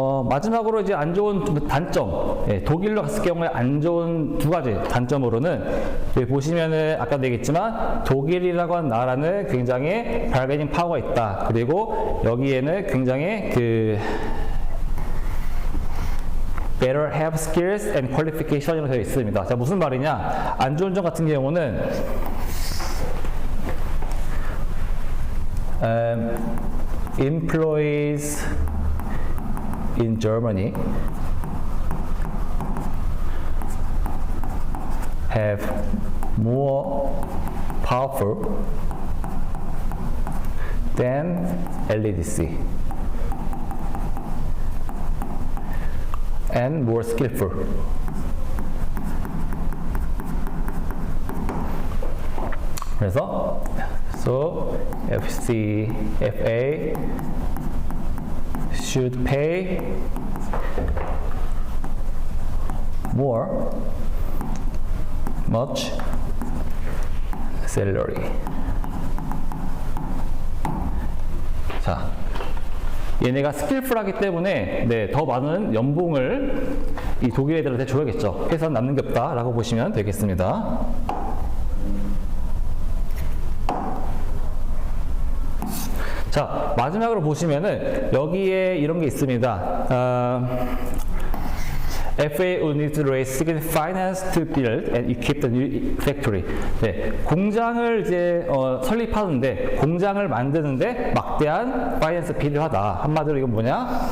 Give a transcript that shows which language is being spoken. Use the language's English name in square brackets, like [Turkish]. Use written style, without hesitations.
[Korean] 마지막으로 이제 안 좋은 단점, 예, 독일로 갔을 경우에 안 좋은 두 가지 단점으로는 여기 보시면은 아까도 얘기했지만 독일이라고 하는 나라는 굉장히 바르게닝 파워가 있다. 그리고 여기에는 굉장히 [English] better have skills and qualification [Korean] 이라고 되어 있습니다. 자, 무슨 말이냐? 안 좋은 점 같은 경우는 [English] employees in Germany have more powerful than LEDC and more skillful. [Korean] 그래서 [English] so FA should pay much salary. [Korean] 자, 얘네가 스킬풀하기 때문에 네, 더 많은 연봉을 이 독일 애들한테 줘야겠죠. 회사는 남는 게 없다라고 보시면 되겠습니다. 자, 마지막으로 보시면은 여기에 이런 게 있습니다. [English] FA will need to raise significant finance to build and equip the new factory. [Korean] 네, 공장을 이제 설립하는데, 공장을 만드는데 막대한 파이낸스 필요하다. 한마디로 이건 뭐냐?